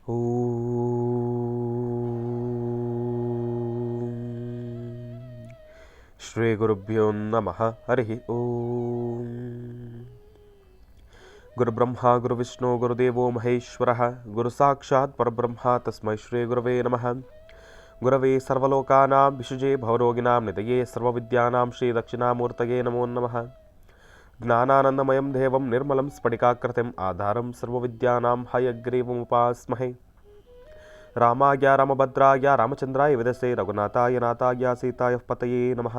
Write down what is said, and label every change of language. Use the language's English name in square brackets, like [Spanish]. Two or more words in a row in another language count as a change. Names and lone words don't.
[Sanskrit] ಶ್ರೀ ಗುರುಭ್ಯೋ ನಮಃ. ಹರಿ ಓಂ. ಗುರುಬ್ರಹ್ಮ ಗುರುವಿಷ್ಣು ಗುರುದೇವೋ ಮಹೇಶ್ವರ ಗುರು ಸಾಕ್ಷಾತ್ ಪರಬ್ರಹ್ಮ ತಸ್ಮೈ ಶ್ರೀ ಗುರವೇ ನಮಃ. ಗುರವೇ ಸರ್ವಲೋಕಾನಾಂ ವಿಶುಜೇ ಭವರೋಗಿಣಾಂ ನಿಧಯೇ ಸರ್ವವಿದ್ಯಾನಾಂ ಶ್ರೀ ದಕ್ಷಿಣಾಮೂರ್ತಯೇ ನಮೋ ನಮಃ. ಜ್ಞಾನಾನಂದಮಯಂ ದೇವಂ ನಿರ್ಮಲಂ ಸ್ಫಟಿಕಾಕೃತಿಂ ಆಧಾರಂ ಸರ್ವವಿದ್ಯಾನಾಂ ಹಯಗ್ರೀವಮುಪಾಸ್ಮಹೇ. ರಾಮಾಯ ರಾಮಭದ್ರಾಯ ರಾಮಚಂದ್ರಾಯ ವಿದಸೆ ರಘುನಾಥಾಯ ನಾಥಾಯ ಸೀತಾಯ ಪತಯೇ ನಮಃ.